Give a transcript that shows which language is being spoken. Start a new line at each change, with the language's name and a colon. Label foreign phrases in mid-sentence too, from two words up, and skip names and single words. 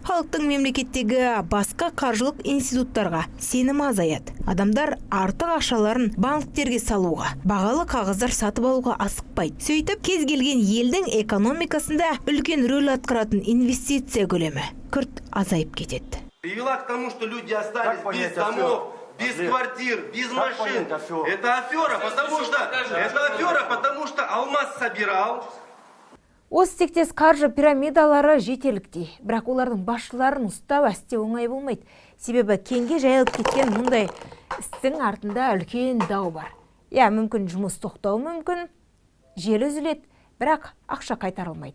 Kazakh: Халықтың мемлекеттегі басқа қаржылық институттарға сенімі азаяды. Адамдар артық ақшаларын банктерге салуға, бағалы қағаздар сатып алуға асықпайды. Сөйтіп, кез келген елдің экономикасында үлкен рөл атқаратын инвестиция көлемі күрт азайып кетеді.
Russian: Привела к тому, что люди остались без домов, без квартир, без машин. Это афера, потому что алмаз собирал.
Kazakh: Осы тектес қаржы пирамидалары жетерліктей, бірақ олардың басшыларын ұстап әсте оңай болмайды. Себебі кеңге жайылып кеткен мұндай істің артында үлкен дау бар. Мүмкін жұмыс тоқтауы мүмкін, желі үзіледі, бірақ ақша қайтарылмайды.